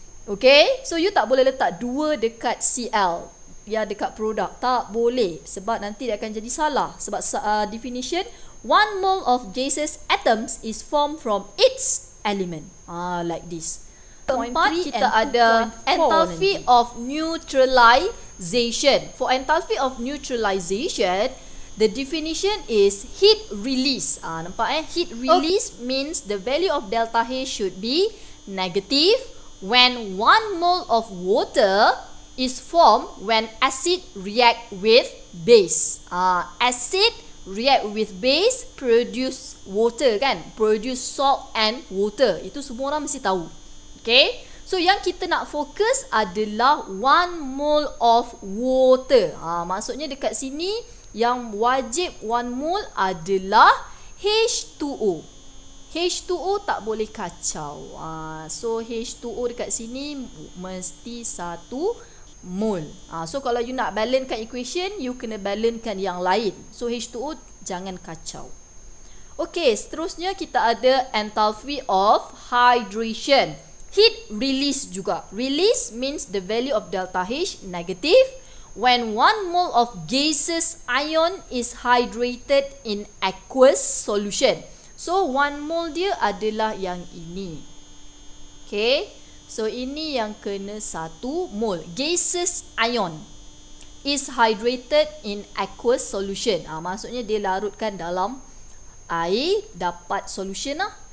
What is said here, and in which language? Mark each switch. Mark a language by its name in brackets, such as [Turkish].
[Malay] Okay, so you tak boleh letak 2 dekat Cl yang dekat produk. Tak boleh. Sebab nanti dia akan jadi salah. [English] Sebab definition 1 mole of gaseous atoms is formed from its element. Like this. [Malay] Keempat kita ada enthalpy of neutralization. [English] For enthalpy of neutralization, the definition is heat release. Nampak Heat release means the value of delta H should be negative when 1 mole of water is formed when acid react with base. Acid react with base produce water kan? Produce salt and water. [Malay] Itu semua orang mesti tahu. Okay? So yang kita nak fokus adalah 1 mole of water. Maksudnya dekat sini yang wajib 1 mole adalah H2O. H2O tak boleh kacau. So H2O dekat sini mesti 1 mole. So kalau you nak balancekan equation, you kena balancekan yang lain. So H2O jangan kacau. Okay, seterusnya kita ada enthalpy of hydration. Heat release juga. [English] Release means the value of delta H negative when 1 mole of gaseous ion is hydrated in aqueous solution. [Malay] So 1 mole dia adalah yang ini. Okay, so ini yang kena 1 mole. [English] Gaseous ion is hydrated in aqueous solution. [Malay] Maksudnya dia larutkan dalam air, dapat solution lah.